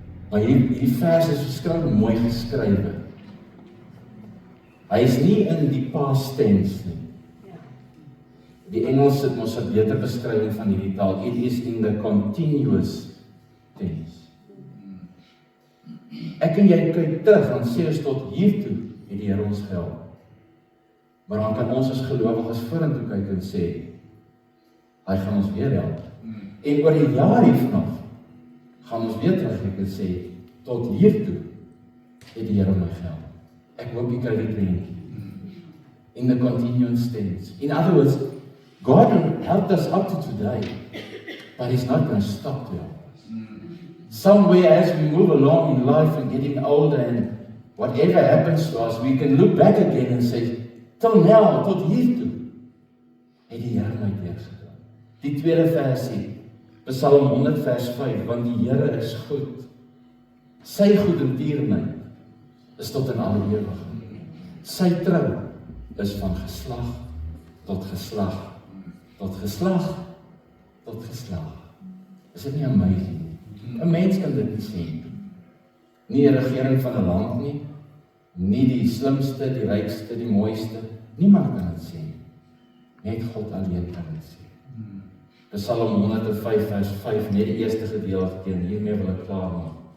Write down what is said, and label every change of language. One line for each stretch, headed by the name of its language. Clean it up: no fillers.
Afrikaans: Maar hierdie vers is verskriklik mooi geskrywe. Hy is nie in die past tense nie. Die Engels het mos 'n beter beskrywing van hierdie taal.
English: It is in the continuous tense.
Afrikaans: Ek en jy kyk terug en sê ons tot hiertoe het die Here ons gehelp. Maar dan kan ons as gelowiges vorentoe kyk en sê, hy gaan ons weer help. En oor die jaar hiervanaf gaan ons weer terugkyk en sê, tot hiertoe het die Here my gehelp. Ek hoop jy kry die prentjie.
English: In the continuous tense. In other words, God helped us up to today, but He's not going to stop to help us. Somewhere as we move along in life and getting older and whatever happens to us, we can look back again and say, till now,
Afrikaans: tot hiertoe, het die Here my deurgedra. Die tweede versie, Psalm 100 vers 5, want die Here is goed. Sy goedertierenheid is tot in alle ewigheid. Sy trou is van geslag tot geslag, tot geslag, tot geslag. Is dit nie amazing? 'n Mens kan dit nie sê. Nie 'n regering van 'n land nie, nie die slimste, die rykste, die mooiste. Niemand kan dit sê. Net God alleen kan dit sê. Psalm 105 vers 5, net die eerste gedeelte, en hiermee wil ek klaar maak.